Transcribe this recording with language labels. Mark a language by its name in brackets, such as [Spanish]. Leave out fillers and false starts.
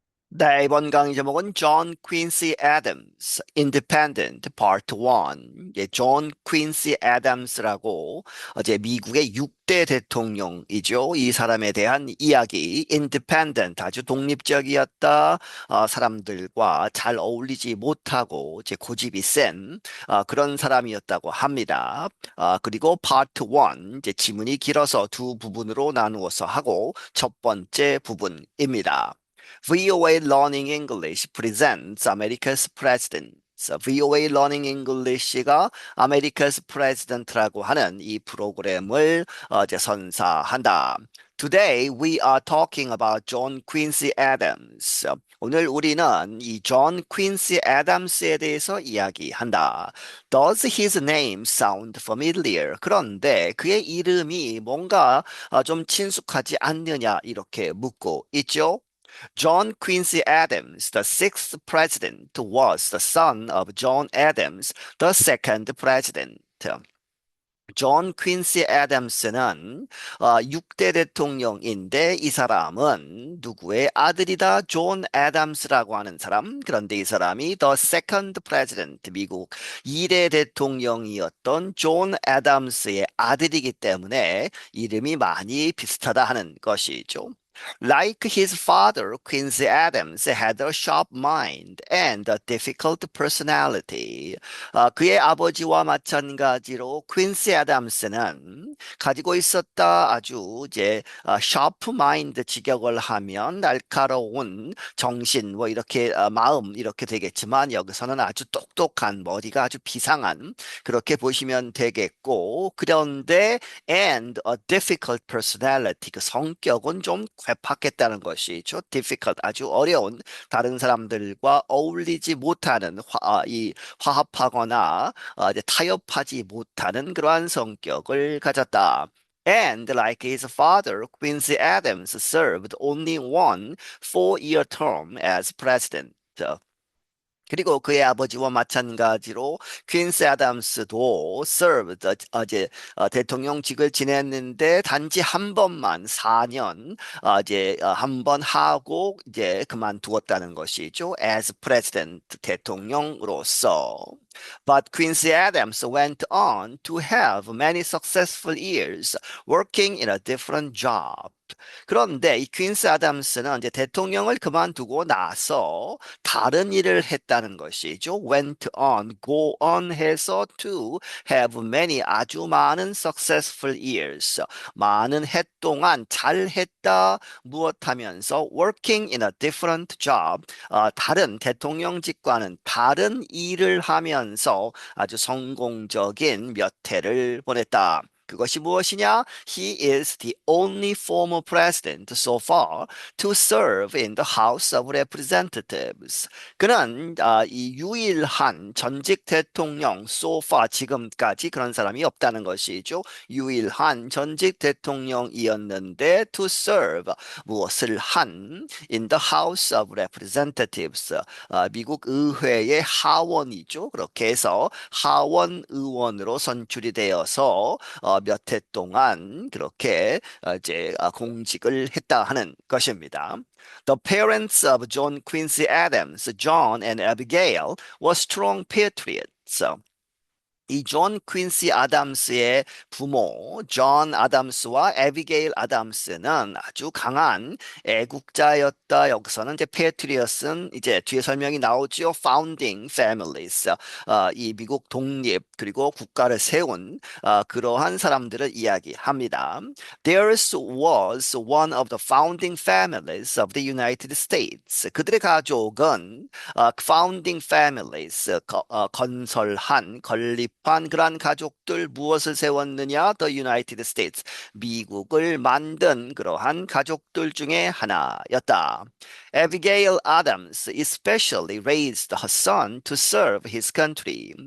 [Korean] 네, 이번 강의 제목은 John Quincy Adams, [English] Independent Part 1. [Korean] 예, 존 퀸시 애덤스라고 어제 미국의 6대 대통령이죠. 이 사람에 대한 이야기, Independent, 아주 독립적이었다. 사람들과 잘 어울리지 못하고 이제 고집이 센 그런 사람이었다고 합니다. 그리고 Part 1, 이제 지문이 길어서 두 부분으로 나누어서 하고 첫 번째 부분입니다. [English] VOA Learning English presents America's President. [Korean] VOA Learning English가 America's President라고 하는 이 프로그램을 이제 선사한다. [English] Today we are talking about John Quincy Adams. [Korean] 오늘 우리는 이 존 퀸시 애덤스에 대해서 이야기한다. [English] Does his name sound familiar? [Korean] 그런데 그의 이름이 뭔가 좀 친숙하지 않느냐 이렇게 묻고 있죠. [English] John Quincy Adams, the sixth president, was the son of John Adams, the second president. [Korean] 존 퀸시 애덤스는 6대 대통령인데 이 사람은 누구의 아들이다? 존 애덤스라고 하는 사람. 그런데 이 사람이 [English] the second president, [Korean] 미국 2대 대통령이었던 존 애덤스의 아들이기 때문에 이름이 많이 비슷하다 하는 것이죠. [English] Like his father, Quincy Adams had a sharp mind and a difficult personality. [Korean] 그의 아버지와 마찬가지로 퀸시 애덤스는 가지고 있었다 아주 이제 [English] sharp mind [Korean] 직역을 하면 날카로운 정신 뭐 이렇게 마음 이렇게 되겠지만 여기서는 아주 똑똑한 머리가 아주 비상한 그렇게 보시면 되겠고 그런데 [English] and a difficult personality [Korean] 그 성격은 좀 괴팍했다는 것이죠. [English] difficult [Korean] 아주 어려운 다른 사람들과 어울리지 못하는 이 화합하거나 이제 타협하지 못하는 그러한 성격을 가졌다. [English] And like his father, Quincy Adams served only one four-year term as president. [Korean] 그리고 그의 아버지와 마찬가지로 퀸스 애덤스도 [English] served [Korean] 이제 대통령직을 지냈는데 단지 한 번만 4년 이제 한 번 하고 이제 그만두었다는 것이죠. [English] as president [Korean] 대통령으로서. [English] But Quincy Adams went on to have many successful years working in a different job. [Korean] 그런데 이 퀸스 아담스는 이제 대통령을 그만두고 나서 다른 일을 했다는 것이죠. [English] went on, go on [Korean] 해서 [English] to have many [Korean] 아주 많은 [English] successful years. [Korean] 많은 해 동안 잘했다 무엇하면서 [English] working in a different job. [Korean] 다른 대통령직과는 다른 일을 하면서 아주 성공적인 몇 해를 보냈다. 그것이 무엇이냐? [English] He is the only former president so far to serve in the House of Representatives. [Korean] 그는 이 유일한 전직 대통령 [English] so far [Korean] 지금까지 그런 사람이 없다는 것이죠. 유일한 전직 대통령이었는데 [English] to serve [Korean] 무엇을 한 [English] in the House of Representatives [Korean] 미국 의회의 하원이죠. 그렇게 해서 하원 의원으로 선출이 되어서 몇 해 동안 그렇게 이제 공직을 했다 하는 것입니다. [English] The parents of John Quincy Adams, John and Abigail, were strong patriots. [Korean] 이 존 퀸시 아담스의 부모 존 아담스와 에비게일 아담스는 아주 강한 애국자였다. 여기서는 이제 패트리엇은 이제 뒤에 설명이 나오지요. [English] Founding families. [Korean] 이 미국 독립 그리고 국가를 세운 그러한 사람들을 이야기합니다. [English] Theirs was one of the founding families of the United States. [Korean] 그들의 가족은 [English] founding families [Korean] 건설한 건립 그러한 가족들 무엇을 세웠느냐? [English] The United States. [Korean] 미국을 만든 그러한 가족들 중에 하나였다. [English] Abigail Adams especially raised her son to serve his country.